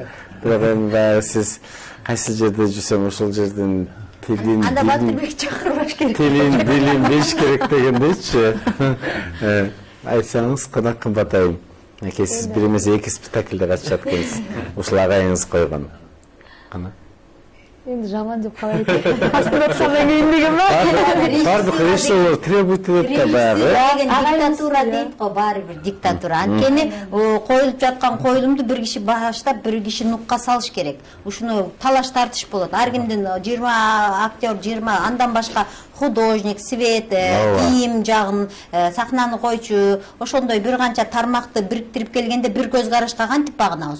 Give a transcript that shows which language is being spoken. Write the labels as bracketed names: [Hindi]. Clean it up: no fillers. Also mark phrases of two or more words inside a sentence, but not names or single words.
[Kyrgyz] Бирок эми сиз кайсы жерде жүрсөң ошол жерден тилин анда Батырбек чакырбаш керек. Тилин билиш керек дегендейчи. Айтсаңыз, кана кымбат айым. Сиз бир эмес 2 спектакльде катышат экенсиз. Ушул агайыңыз койгон. Кана? [Kazakh] Енді жаман деп қалай айтайын. Астында айтқаннан кейін деген ба? Бардық режиссерлер требует деп та баягы. [Kyrgyz] Диктатура дейт го, баары бир диктатура. Анткени коюлуп жаткан коюлумду бир киши баштап, бир киши нукка салыш керек. Ушуну талаш тартыш болот. Ар кимдин 20 актер, 20 андан башка художник, свет, кийим жагын, сахнаны койчу, ошондой бир канча тармакты бириктирип келгенде бир көз карашка кантип багынабыз.